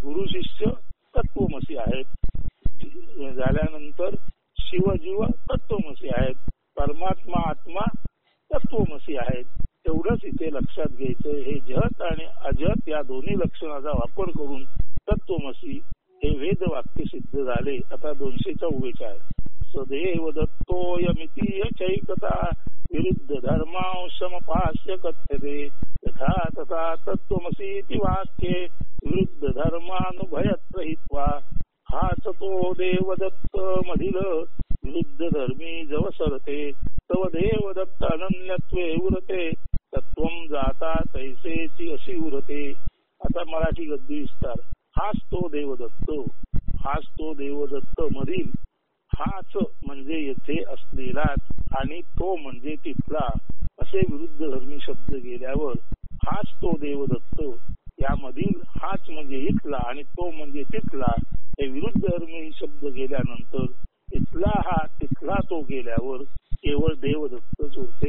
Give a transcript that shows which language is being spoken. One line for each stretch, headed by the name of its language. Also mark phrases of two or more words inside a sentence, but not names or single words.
Marathi: गुरु शिष्य तत्वमसी आहेत. झाल्यानंतर शिव जीव तत्वमसी आहेत. परमात्मा आत्मा तत्वमसी आहेत. एवढंच इथे लक्षात घ्यायचं. हे जहत आणि अजहत या दोन्ही लक्षणाचा वापर करून तत्वमसी हे वेद वाक्य सिद्ध झाले. आता 244
Sanskrit: सदैव दत्तोयमिति चैकता विरुद्ध धर्मांशमपास्य कथ्यते यथा तथा तत्वमसीति वाक्ये विरुद्ध धर्मानुभयत्रहित्वा
Marathi: हाच तो देवदत्त मधील विरुद्ध धर्मी जवसरते तव देवदत्त अनन्यत्वे उरते तत्वम जाता तैसेची अशी उरते. आता मराठी गद्य विस्तार. हाच तो देवदत्त मधील हाच म्हणजे येथे असलेलाच आणि तो म्हणजे तिथला असे विरुद्ध धर्मी शब्द गेल्यावर हाच तो देवदत्त यामधील हाच म्हणजे इथला आणि तो म्हणजे तिथला हे विरुद्ध धर्मी शब्द गेल्यानंतर इथला हा तिथला तो गेल्यावर केवळ देवदत्तच उरते.